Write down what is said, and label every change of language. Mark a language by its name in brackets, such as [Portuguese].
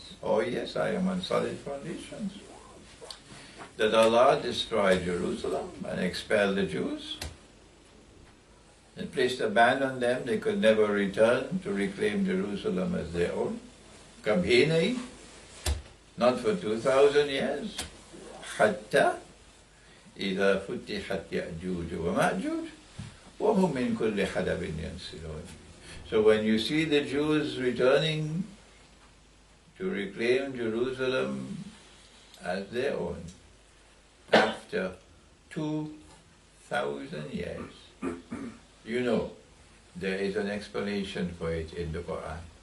[English] Oh yes, I am on solid foundations. That Allah destroyed Jerusalem and expelled the Jews and placed a ban on them. They could never return to reclaim Jerusalem as their own. [Urdu] Kabhi nahi, [English] not for 2,000 years. [Arabic] Hatta إذا فتحت يأجوج ومأجوج وهم من كل حدب ينسلون. [English] So when you see the Jews returning to reclaim Jerusalem as their own, after 2,000 years, you know, there is an explanation for it in the Quran.